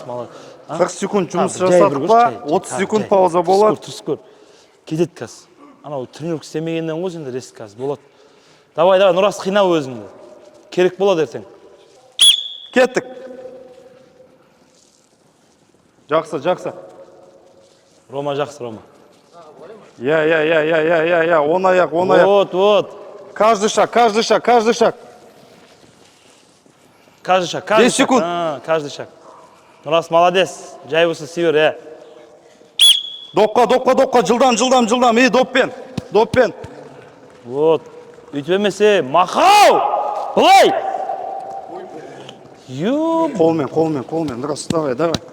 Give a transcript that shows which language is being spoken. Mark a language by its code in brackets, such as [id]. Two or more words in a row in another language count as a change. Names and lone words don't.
[kk] 40 секунд жұмыс жасадық па, 30 секунд пауза болады. Тұрыс көр. Кетеді қазір. Анау тренировка істемегеннен ғой сенде реск қазір болады. Давай, Нұрас, қинау өзіңді. Керек болады ертең. Кеттік. Жақсы. Рома жақсы, Рома. Я. Он аяқ. Вот. [ru] Каждый шаг. Каждый шаг. [kk] 10 секунд. [ru] Каждый шаг. [kk] Нұрас, молодец. Жай болса север, Допқа. Жылдам. И доппен. Вот. Үйтіп емесе, мақау! Бұлай! Қолмен. Давай.